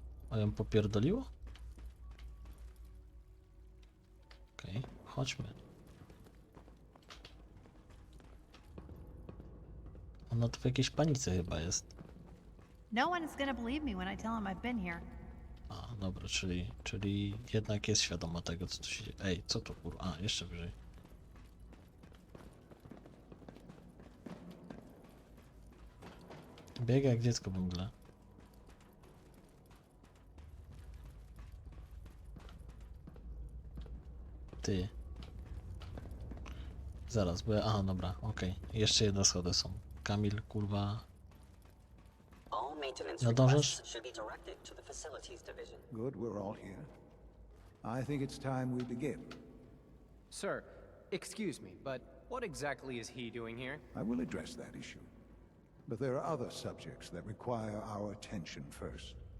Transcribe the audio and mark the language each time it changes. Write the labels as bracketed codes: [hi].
[pl] A ją popierdoliło? Okej, chodźmy. Ona tu w jakiejś panice chyba jest. [en] No one is gonna believe me when I tell them I've been here. [pl] A, dobra, czyli jednak jest świadoma tego, co tu się dzieje. Ej, co to kurwa? A, jeszcze wyżej. Biega jak dziecko w mgle. Ty. Zaraz, bo ja... Aha, dobra, okej. Jeszcze jedne schody są. Kamil, kurwa... [en] All maintenance [pl] Nadążasz? [en] requests should be directed to the facilities division. Good, we're all here. I think it's time we begin. Sir, excuse me, but what exactly is he doing here? I will address that issue. But there are other subjects that require our attention first.